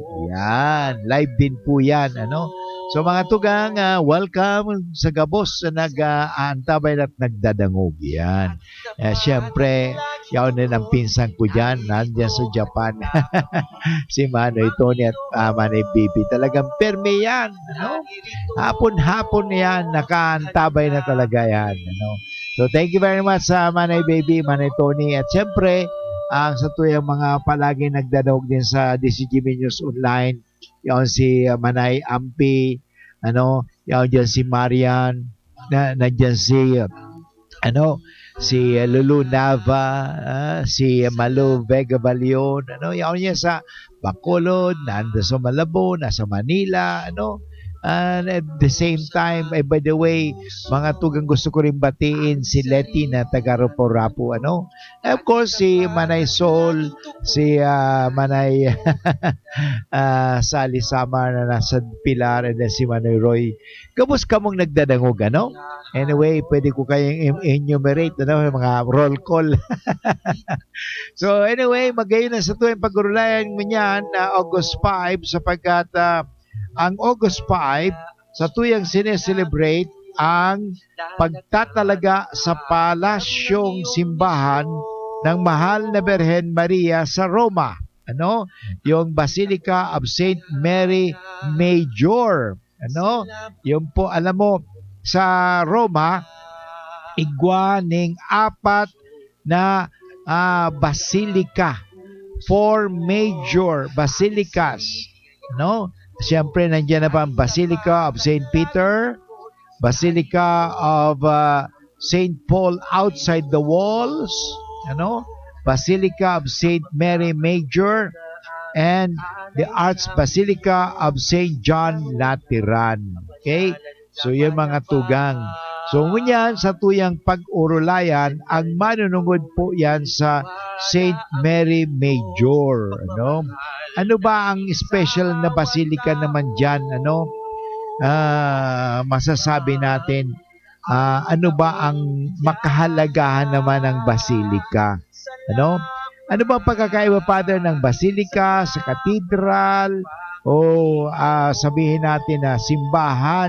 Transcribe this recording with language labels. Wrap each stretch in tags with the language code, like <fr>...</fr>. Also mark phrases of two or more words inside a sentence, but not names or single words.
<bik>Yan, live din po yan, So mga tugang, welcome sa gabos na nag-aantabay at nagdadangog. Yan. Siyempre, yaon din ang pinsan ko dyan, nandiyan sa Japan. Si Manoy Tony at Manay Bibi. Talagang perme yan. Hapon-hapon yan, nakaantabay na talaga yan. So</bik> <en>thank you very much</en> <bik>sa Manay Baby, Manay Tony. At siyempre, sa tuyang mga palagi nagdadawag din sa DCGB News Online, yaon si Manay Ampi, yaon dyan si Marian, nandyan si Lulu Nava, si Malu Vega Balion, yaon niya sa Bacolod, nanda sa Malabo, nasa Manila,</bik> <en>And at the same time, by the way,</en> <bik>mga tugang gusto ko rin batiin si Letty na taga Rapo-Rapo,</bik> <en>Of course,</en> <bik>si Manay Sol, si Manay Sally Samar na nasa Pilar,</bik> <en>and then</en> <bik>si Manay Roy. Kabus ka mong nagdadangog, Anyway,</bik> <tl>pwede ko kayong</tl> <bik>enumerate, mga roll call. So anyway, magayon na sa tuwing pagurulayan mo niyan na August 5 sapagkat ang August 5 sa tuyang sineselebrate ang pagtatalaga sa palasyong simbahan ng mahal na Birhen Maria sa Roma. Yung Basilica of Saint Mary Major. Yung po,</bik> <tl>alam mo,</tl> <bik>sa Roma, igwa ning 4 na basilica.</bik> <en>4 major basilicas.</en> <bik>Siyempre, nandiyan na pa ang Basilica of St. Peter, Basilica of St. Paul outside the walls, Basilica of St. Mary Major,</bik> <en>and the</en> <bik>Archbasilica of St. John Lateran. Okay? So, yun mga tugang. So, ngunyan, sa tuyang pag-urulayan, ang manunungod po yan sa St. Mary Major.</bik> <tl>Ano ba ang special na basilika naman dyan? Masasabi natin, ano ba ang makahalagahan naman ng basilika? Ano ba ang pagkakaiba, Father, ng basilika sa katedral o sabihin natin na simbahan?</tl>